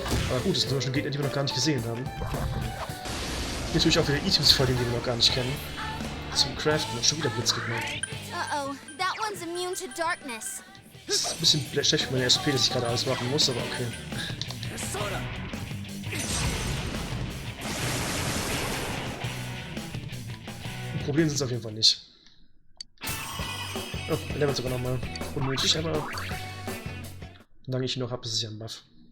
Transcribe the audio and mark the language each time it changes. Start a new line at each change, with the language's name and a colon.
German: Aber gut, das sind schon Gegner, die wir noch gar nicht gesehen haben. Natürlich auch wieder Items vor denen, die wir noch gar nicht kennen. Zum Craften und schon wieder Blitzgegner.
English: Uh-oh, that one's immune to darkness.
German: Das ist ein bisschen schlecht für meine SP, dass ich gerade alles machen muss, aber okay. Ein Problem sind es auf jeden Fall nicht. Oh, er levelt sogar nochmal. Unnötig, aber solange ich ihn noch habe, ist es ja ein Buff.